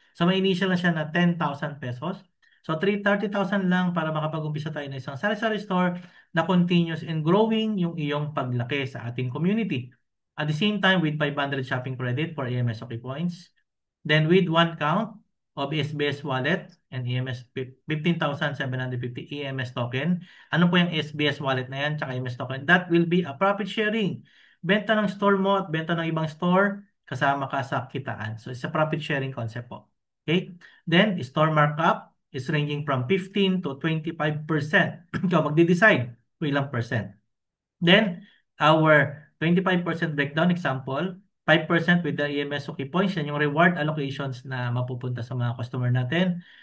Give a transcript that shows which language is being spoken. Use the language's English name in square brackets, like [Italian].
[Filipino] So, may initial na siya na 10,000 pesos. So, 30,000 lang para makapag-umpisa tayo ng isang sari-sari store na continuous and growing yung iyong paglaki sa ating community. [English] At the same time, with 500 shopping credit for EMS OK points. Then, with one count of SBS wallet and EMS 15,750 EMS token. [Filipino] Ano po yung SBS wallet na yan tsaka EMS token? [English] That will be a profit sharing. [Filipino] Benta ng store mo at benta ng ibang store, kasama ka sa kitaan. [English] So, it's a profit sharing concept po. Okay? Then, store markup is ranging from 15 to 25%. [Filipino] Ikaw magde-decide kung ilang percent. [English] Then, our 25% breakdown example, 5% with the EMS OK points, [Filipino] yan yung reward allocations na mapupunta sa mga customer natin.